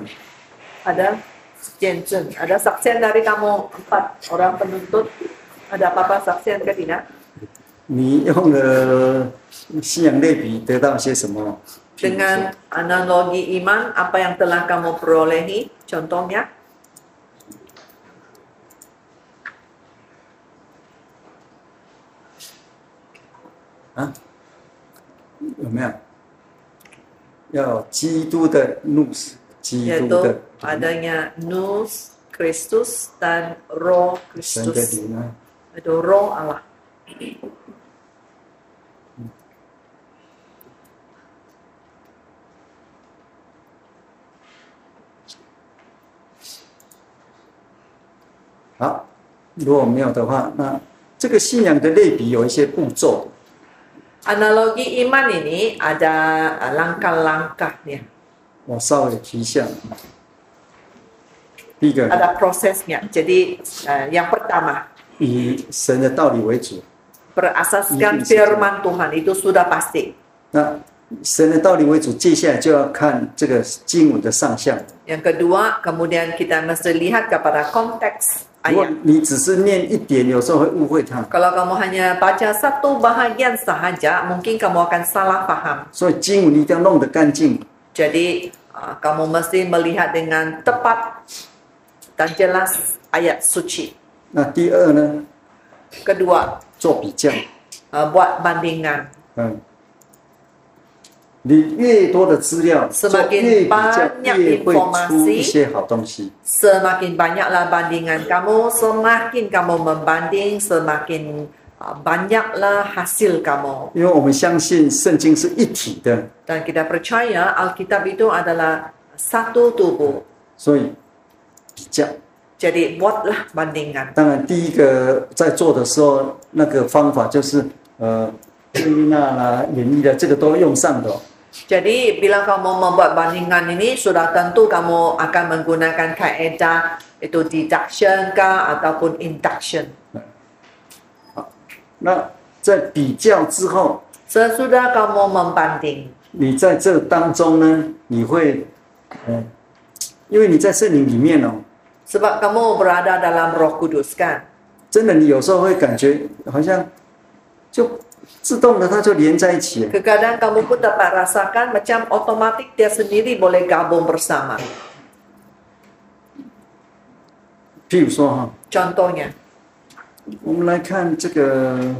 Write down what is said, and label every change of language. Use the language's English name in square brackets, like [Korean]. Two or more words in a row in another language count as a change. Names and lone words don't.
[Malay] Ada Jensen, ada saksian dari kamu 4 orang penuntut. Ada apa-apa saksian ke tidak? [Chinese] 你用了信仰类比得到些什么？ [Malay] Dengan analogi iman, apa yang telah kamu perolehi? Contohnya, [Chinese] 啊，有没有？要有基督的怒死，基督 [Malay] yaitu [Chinese] 的 [Malay] adanya Nous Kristus dan Roh [Chinese] 神的 [Malay] Kristus. [Chinese] 灵啊。 [Malay] Itu Roh Allah. [Chinese] 好，如果没有的话，那这个信仰的类比有一些步骤。 [Malay] Analogi iman ini ada langkah-langkahnya, [Chinese] 我稍微提一下。第一个， [Malay] ada prosesnya. Jadi yang pertama, [Chinese] 以神的道理为主。 [Malay] berasaskan firman Tuhan itu sudah pasti. [Chinese] 那神的道理为主，接下来就要看这个经文的上下。 [Malay] Yang kedua, kemudian kita mesti lihat kepada konteks [Chinese] 如果 [Malay] ayat. [Chinese] 你只是念一点，有时候会误会它。 [Malay] Kalau kamu hanya baca satu bahagian sahaja, mungkin kamu akan salah paham. [Chinese] 所以经文一定要弄得干净。 [Malay] Jadi kamu mesti melihat dengan tepat dan jelas ayat suci. [Chinese] 那第二呢， [Malay] Kedua, [Chinese] 做比较。 [Malay] buat bandingan. [Chinese] 你越多的资料， [Malay] Semakin [Chinese] 越比较， [Malay] banyak [Chinese] 越会出 [Malay] informasi [Chinese] 一些好东西。 [Malay] Semakin banyaklah bandingan kamu, semakin kamu membanding, semakin banyaklah hasil kamu. [Chinese] 因为我们相信圣经是一体的， [Malay] Dan kita percaya Alkitab itu adalah satu tubuh. [Chinese] 所以比较。 [Malay] Jadi buatlah bandingan. [Chinese] 当然，第一个在做的时候，那个方法就是归纳啦、演绎的，这个都用上的。 [Malay] Jadi bila kamu membuat bandingan ini sudah tentu kamu akan menggunakan kaedah itu deduction kah ataupun induction. [Chinese] 那在比较之后， [Malay] Sesudah kamu membanding, [Chinese] 你在这当中呢，你会，因为你在圣灵里面哦， [Malay] sebab kamu berada dalam Roh Kudus kan. [Chinese] 真的你有时候会感觉好像就自动的它就连在一起了。 [Malay] Kadang kamu pun dapat rasakan macam otomatik dia sendiri boleh gabung bersama. [Chinese] 譬如说哈， [Malay] Contohnya, [Chinese] 我们来看这个